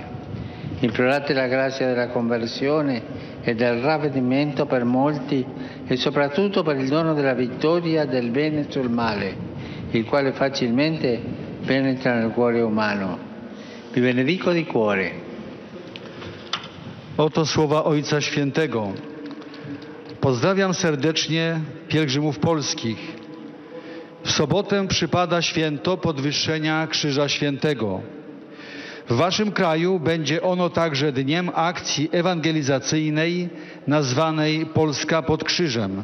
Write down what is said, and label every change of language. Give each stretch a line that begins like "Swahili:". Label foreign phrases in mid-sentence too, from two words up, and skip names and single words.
Italian: Implorate la grazia della conversione e del ravvedimento per molti e soprattutto per il dono della vittoria del bene sul male, il quale facilmente penetra nel cuore umano. Vi benedico di cuore.
Polish: Oto słowa Ojca Świętego. Pozdrawiam serdecznie pielgrzymów polskich. W sobotę przypada święto podwyższenia Krzyża Świętego. W waszym kraju będzie ono także dniem akcji ewangelizacyjnej nazwanej Polska pod Krzyżem.